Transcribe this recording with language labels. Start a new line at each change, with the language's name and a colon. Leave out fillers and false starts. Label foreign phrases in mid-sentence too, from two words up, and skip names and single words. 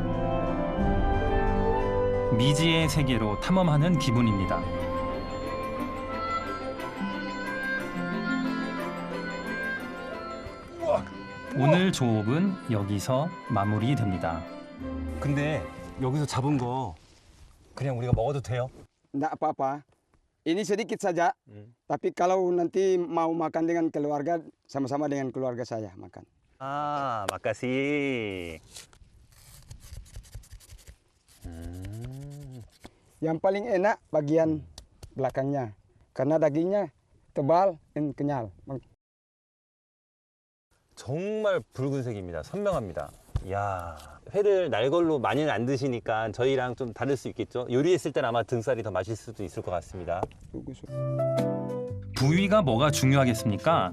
Korean: 미지의 세계로 탐험하는 기분입니다. 오늘 조업은 여기서 마무리됩니다. 근데 여기서 잡은 거 그냥 우리가 먹어도 돼요?
Indonesian: Nggak apa-apa. Ini sedikit saja. Tapi kalau nanti mau makan dengan keluarga, sama-sama dengan keluarga saya makan.
Korean: 아, 마카시.
Indonesian: Yang paling enak bagian belakangnya karena dagingnya tebal dan kenyal.
Korean: 정말 붉은색입니다. 선명합니다. 이야, 회를 날걸로 많이는 안 드시니까 저희랑 좀 다를 수 있겠죠? 요리했을 땐 아마 등살이 더 맛있을 수도 있을 것 같습니다. 부위가 뭐가 중요하겠습니까?